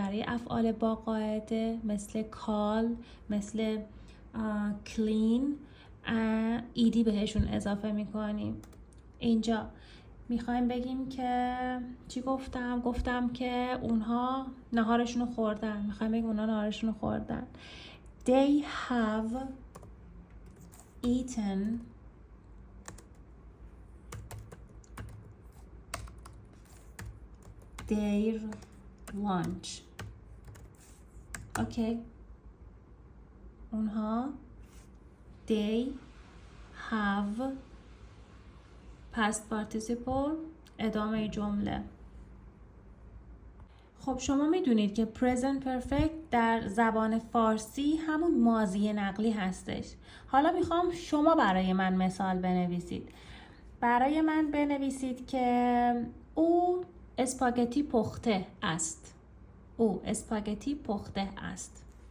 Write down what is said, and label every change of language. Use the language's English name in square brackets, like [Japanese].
[Persian] برای افعال با قاعده مثل call، مثل clean ایدی بهشون اضافه میکنیم. اینجا میخوایم بگیم که چی گفتم؟ گفتم که اونها نهارشون رو خوردن. میخوایم بگیم اونها نهارشون رو خوردن. [English] They have eaten their lunch. [Persian] اوکی. اونها [English] they have past participle [Persian] ادامه جمله. خب شما میدونید که present perfect در زبان فارسی همون ماضی نقلی هستش. حالا میخوام شما برای من مثال بنویسید. برای من بنویسید که او اسپاگتی پخته است. او اسپاگتی پخته است.